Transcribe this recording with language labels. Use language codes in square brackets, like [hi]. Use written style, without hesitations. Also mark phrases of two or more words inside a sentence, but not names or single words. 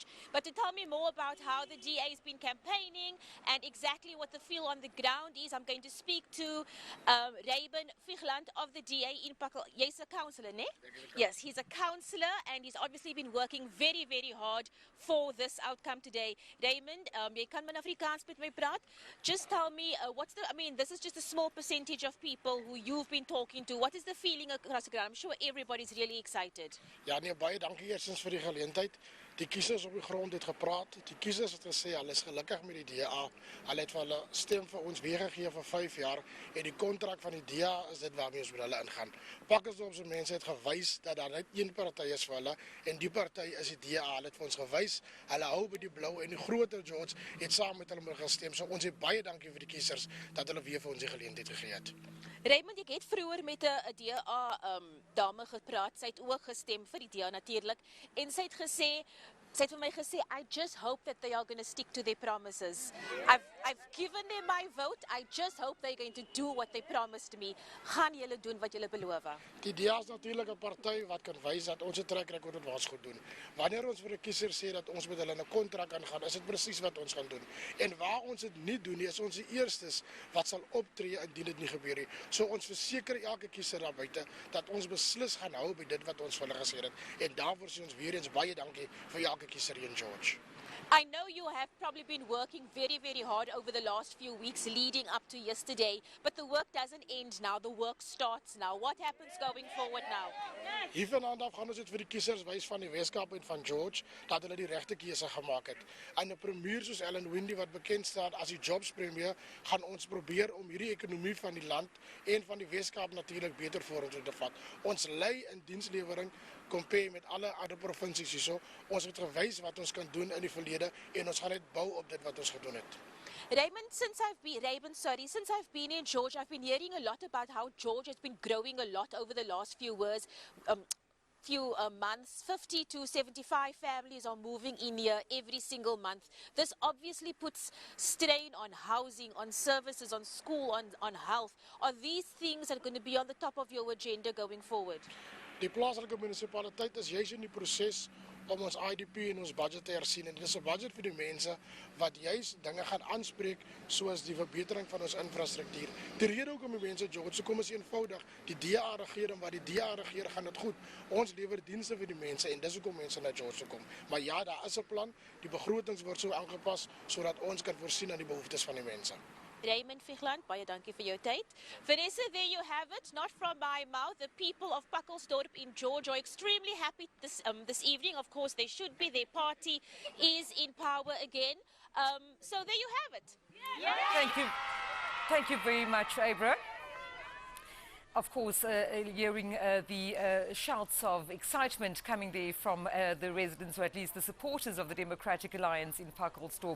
[en] But to tell me more about how the DA has been campaigning and exactly what the feel on the ground is, I'm going to speak to Rayben Vigland of the DA in Pakkelsdorp. He's a councillor, ne? Yes, he's a councillor and he's obviously been working very, very hard for this outcome today. [af] Raymond, jy kan in Afrikaans met my praat. [en] Just tell me, this is just a small percentage of people who you've been talking to. What is the feeling across the ground? I'm sure everybody's really excited. [af] Ja, nee, baie dankie eerstens vir die geleentheid. Die kiesers op die grond het gepraat. Die kiesers het gesê hulle is gelukkig met die DA. Hulle het vir hulle stem vir ons weergegee vir 5 jaar en die kontrak van die DA is dit waarmee ons met hulle ingaan. Pakkelsdorp se mense het gewys dat daar net een party is vir hulle en die party is die DA. Hulle het vir ons gewys. Hulle hou by die blou en die groter George het saam met hulle gestem. So ons het baie dankie vir die kiesers dat hulle weer vir ons die geleentheid gegee het. Raymond, ek het vroeër met 'n DA dame gepraat. Sy het ook gestem vir die DA natuurlik en sy het vir my gesê, [en] I just hope that they are going to stick to their promises. I've given them my vote. I just hope they're going to do what they promised me. [af] Gaan julle doen wat julle beloof? Die DA is natuurlik 'n party wat kan wys dat ons trek rekord het ons goed doen. Wanneer ons vir 'n kiezer sê dat ons met hulle 'n kontrak aangaan, is dit presies wat ons gaan doen. En waar ons dit nie doen nie, is ons die eerstes wat sal optree indien dit nie gebeur nie. So ons verseker elke kiezer daar buite dat ons beslis gaan hou by dit wat ons vir hulle gesê het. En daarvoor sê ons weer eens baie dankie vir elke kiezer in George. [en] I know you have probably been working very, very hard over the last few weeks leading up to yesterday, but the work doesn't end now, the work starts now. What happens going forward now? [af] Hiervandaan af gaan ons dit vir die kiesers wys van die Weskaap en van George dat hulle die regte keuse gemaak het. En 'n premier soos Ellen Wendy wat bekend staan as die jobs premier, gaan ons probeer om hierdie ekonomie van die land en van die Weskaap natuurlik beter vorentoe te vat. Ons lei in dienslewering compare met alle ander provinsies hierso. Ons het gewys wat ons kan doen in die verlede en ons gaan net bou op dit wat ons gedoen het. [en] Raymond, since I've been in George, I've been hearing a lot about how George has been growing a lot over the last few months. 50 to 75 families are moving in here every single month. This obviously puts strain on housing, on services, on school, on health. Are these things that are going to be on the top of your agenda going forward? [af] Die plaaslike munisipaliteit is juis in die proses om ons IDP en ons budget te hersien. En dit is 'n budget vir die mense wat juis dinge gaan aanspreek soos die verbetering van ons infrastruktuur. Die rede hoekom die mense George so kom is eenvoudig. Die DA regeer en wat die DA regeer gaan dit goed. Ons lewer dienste vir die mense en dis hoekom mense na George kom. Maar ja, daar is 'n plan. Die begrotings word so aangepas sodat ons kan voorsien aan die behoeftes van die mense. Raymond Vigland, baie dankie vir jou tyd. [en] Vanessa, there you have it. Not from my mouth. The people of Pakkelsdorp in George are extremely happy this evening. Of course, they should be. Their party is in power again. So there you have it. Yeah. Thank you very much, Abra. Of course, hearing the shouts of excitement coming there from the residents, or at least the supporters of the Democratic Alliance in Pakkelsdorp.